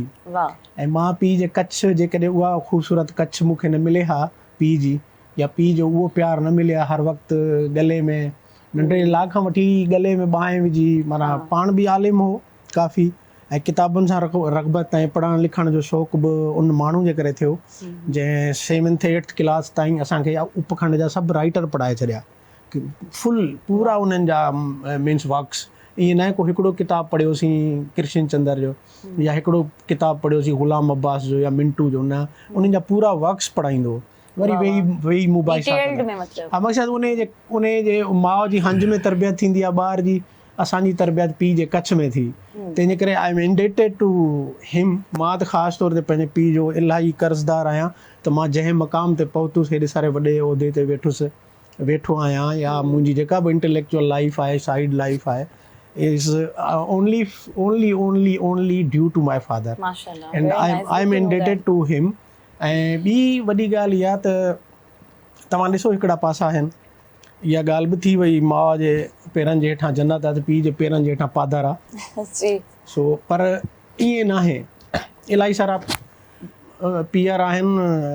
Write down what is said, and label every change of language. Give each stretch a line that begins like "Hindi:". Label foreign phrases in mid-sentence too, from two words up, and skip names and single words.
Sindhi: ऐं मां पीउ जे कच्छ, जेकॾहिं उहा ख़ूबसूरत कच्छ मूंखे न मिले हा पीउ जी, या पीउ जो उहो प्यार न मिले हा हर वक़्तु गले में, नंढे लाग खां वठी गले में बाहि विझी, माना पाण बि आलिम हो काफ़ी, ऐं किताबुनि सां रग़बत ऐं पढ़ण लिखण जो शौक़ु बि उन माण्हू जे करे थियो, जंहिं 7th 8th क्लास ताईं असांखे उपखंड जा सभु राइटर पढ़ाए छॾिया, फुल पूरा उन्हनि जा
English: means works.
Sindhi: ईअं न आहे को हिकिड़ो किताबु पढ़ियोसीं कृष्ण चंद्र जो, या हिकिड़ो किताबु पढ़ियोसीं ग़ुलाम अब्बास जो या मिंटू जो, न, उन्हनि जा पूरा वर्क्स पढ़ाईंदो, वरी वेही मोबाइल सां। मक़सदु उन जे माउ जी हंज में तरबियत थींदी आहे ॿार जी, असांजी तरबियत पीउ जे कच्छ में थी। तंहिंजे करे
English: I am indebted to him.
Sindhi: मां त ख़ासि तौर ते पंहिंजे पीउ जो इलाही कर्ज़दार आहियां त मां जंहिं मक़ाम ते पहुतुसि, हेॾे सारे वॾे उहिदे ते वेठो आहियां, या मुंहिंजी जेका बि
English: intellectual life
Sindhi: आहे,
English: side life
Sindhi: आहे,
English: is only due to my father, and I am indebted to him.
Sindhi: ऐं ॿी वॾी ॻाल्हि इहा त तव्हां ॾिसो, हिकिड़ा पासा आहिनि, इहा ॻाल्हि बि थी वई, माउ जे पेरनि जे हेठां जन्नत आहे त पीउ जे पेरनि जे हेठां पादर आहे। सो पर ईअं न आहे, इलाही सारा पीअर आहिनि।